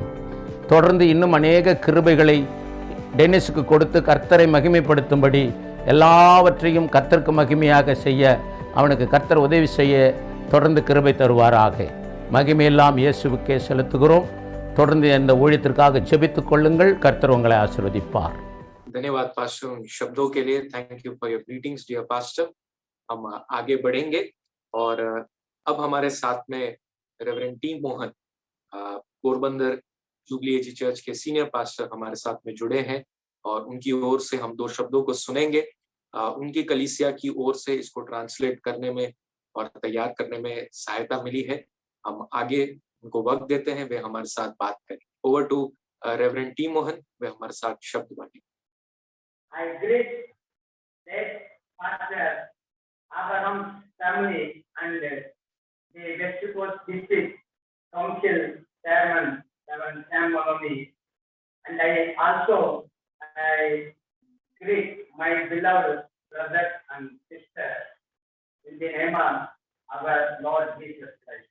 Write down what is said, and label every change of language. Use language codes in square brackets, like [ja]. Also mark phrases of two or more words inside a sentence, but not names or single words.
[ta] தொடர்ந்து இன்னும் அநேக கிருபைகளை டென்னிஸுக்கு கொடுத்து கர்த்தரை மகிமைப்படுத்தும்படி எல்லாவற்றையும் கர்த்தருக்கு மகிமையாக செய்ய அவனுக்கு கர்த்தர் உதவி செய்ய தொடர்ந்து கிருபை தருவாராக. மகிமையெல்லாம் இயேசுவுக்கே செலுத்துகிறோம். தொடர்ந்து இந்த ஊழியத்திற்காக ஜெபித்துக் கொள்ளுங்கள். கர்த்தர் உங்களை ஆசீர்வதிப்பார். [hi] धन्यवाद पास्टर उन शब्दों के लिए. [en] Thank you for your greetings dear pastor. [hi] हम आगे बढ़ेंगे और अब हमारे साथ में रेवरेंड टी मोहन, पोरबंदर जुबली एजी चर्च के [en] senior pastor [hi] हमारे साथ में जुड़े हैं और उनकी ओर से हम 2 शब्दों को सुनेंगे. उनकी कलीसिया की ओर से इसको ट्रांसलेट करने में और तैयार करने में सहायता मिली है. हम आगे उनको वक्त देते हैं, वे हमारे साथ बात करें. [en] over to [hi] रेवरेंड टी मोहन, वे हमारे साथ शब्द बांटें. [en] I greet that Pastor Abraham family and the West Coast District Council Chairman Reverend Sam Maloney, and I also greet my beloved brothers and sisters in the name of our Lord Jesus Christ.